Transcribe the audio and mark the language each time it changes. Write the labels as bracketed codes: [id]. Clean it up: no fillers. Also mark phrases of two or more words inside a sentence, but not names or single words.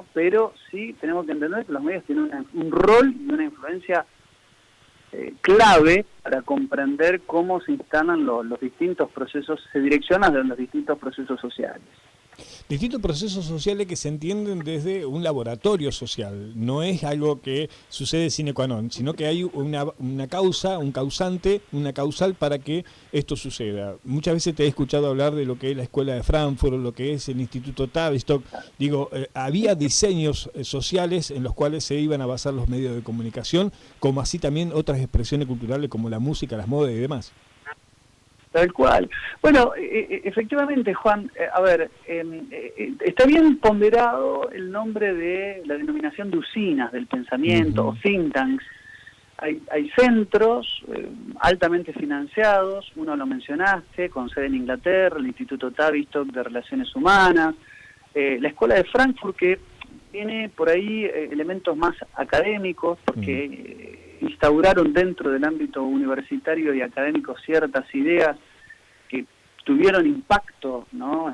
[es] Pero sí tenemos que entender que los medios tienen un rol y una influencia clave para comprender cómo se instalan los distintos procesos, se direccionan de los distintos procesos sociales. Distintos procesos sociales que se entienden desde un laboratorio social, no es algo que sucede [la] sine qua non, [es] sino que hay una causa, un causante, una causal para que esto suceda. Muchas veces te he escuchado hablar de lo que es la Escuela de Frankfurt, lo que es el Instituto Tavistock. Digo, había diseños sociales en los cuales se iban a basar los medios de comunicación, como así también otras expresiones culturales como la música, las modas y demás. Tal cual. Bueno, efectivamente, Juan, está bien ponderado el nombre de la denominación de usinas del pensamiento, uh-huh. o [en] think tanks. [es] Hay centros altamente financiados, uno lo mencionaste, con sede en Inglaterra, el Instituto Tavistock de Relaciones Humanas, la Escuela de Frankfurt, que tiene por ahí elementos más académicos, porque instauraron dentro del ámbito universitario y académico ciertas ideas que tuvieron impacto, ¿no?